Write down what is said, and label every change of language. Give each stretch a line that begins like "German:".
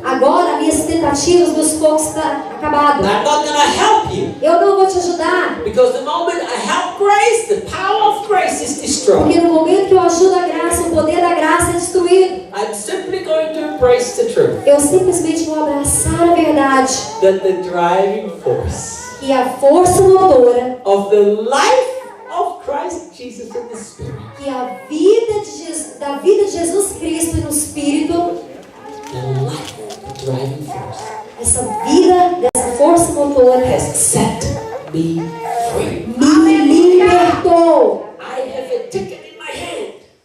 Portuguese: Agora, minhas tentativas, meus focos estão acabados.
English: I'm not going to help you.
Portuguese: Eu não vou te ajudar.
English: Because the moment I help grace, the power of grace is destroyed.
Portuguese: Porque no momento que eu ajudo a graça, o poder da graça é destruído.
English: I'm simply going to embrace the truth
Portuguese: Eu simplesmente vou abraçar a verdade.
English: that the driving force
Portuguese: E a força motora,
English: of the life of Christ Jesus in the Spirit,
Portuguese: que a vida de Jesus, da vida de Jesus Cristo e no Espírito,
English: the life, the driving force,
Portuguese: essa vida dessa força motora
English: has set me free.
Portuguese: me libertou.
English: I have a ticket in my hand.